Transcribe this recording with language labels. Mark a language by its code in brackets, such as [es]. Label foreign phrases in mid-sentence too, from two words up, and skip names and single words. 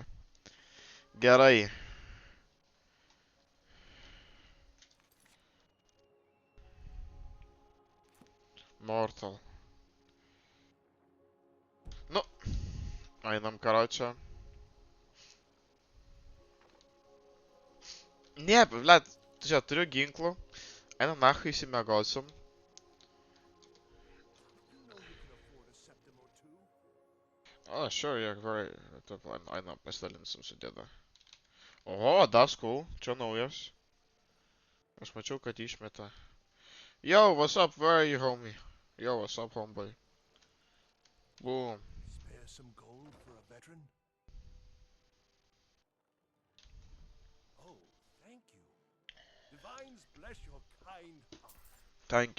[lt] Gerai. Mortal. Nu. Einam, karočią. Ne, blet, čia turiu ginklų. Einam, nachai, įsimiegosim. [en] Oh, sure, yeah, very. [lt] Einam, pasidalinsim su dėda. [en] Oho, that's cool. [lt] Čia naujas. Aš mačiau, kad išmeta. [en] Yo, what's up? Where are you, homie? Yo, what's up, homeboy? Boom. Spare some gold for a veteran? Oh, thank you. Divines bless your kind heart.